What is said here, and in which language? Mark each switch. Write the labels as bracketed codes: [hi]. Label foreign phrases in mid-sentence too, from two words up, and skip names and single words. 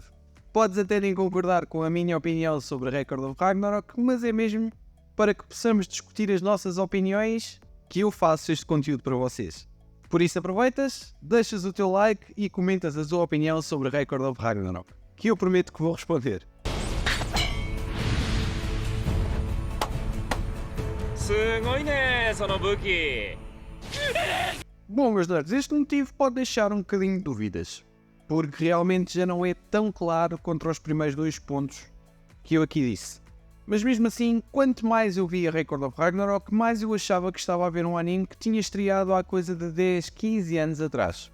[pt] Podes até nem concordar com a minha opinião sobre Record of Ragnarok, mas é mesmo para que possamos discutir as nossas opiniões que eu faço este conteúdo para vocês. Por isso aproveitas, deixas o teu like e comentas a tua opinião sobre Record of Ragnarok, que eu prometo que vou responder. [ja] すごいねその武器。 [pt] Bom, meus nerds, este motivo pode deixar um bocadinho de dúvidas, porque realmente já não é tão claro contra os primeiros 2 pontos que eu aqui disse. Mas mesmo assim, quanto mais eu via Record of Ragnarok, mais eu achava que estava a ver um anime que tinha estreado há coisa de 10, 15 anos atrás.